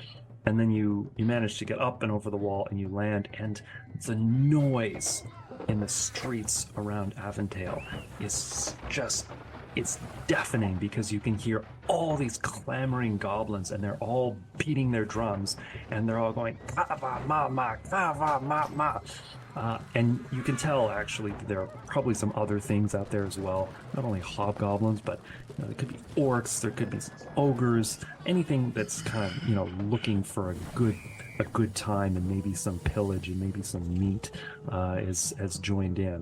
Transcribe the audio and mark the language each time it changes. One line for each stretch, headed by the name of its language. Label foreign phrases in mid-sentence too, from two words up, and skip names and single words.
English: And then you manage to get up and over the wall, and you land, and the noise in the streets around Avondale is just, it's deafening, because you can hear all these clamoring goblins, and they're all beating their drums, and they're all going kava ma ma kava ma ma, and you can tell actually that there are probably some other things out there as well, not only hobgoblins, but there could be orcs, there could be ogres, anything that's kind of looking for a good time, and maybe some pillage and maybe some meat has joined in.